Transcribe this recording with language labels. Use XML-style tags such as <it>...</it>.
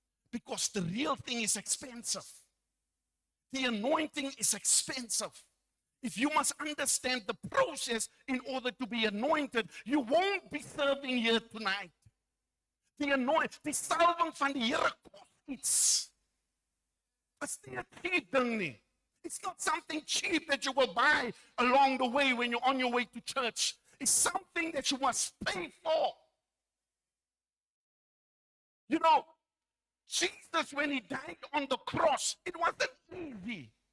<en>Because the real thing is expensive. The anointing is expensive. If you must understand the process in order to be anointed, you won't be serving here tonight.</en> <af>Die salwing van die Here kos iets. Is nie 'n</af> <en>cheap</en> <af>ding nie.</af> <en>It's not something cheap that you will buy along the way when you're on your way to church. It's something that you must pay for. You know, Jesus, when he died on the cross, it wasn't easy.</en>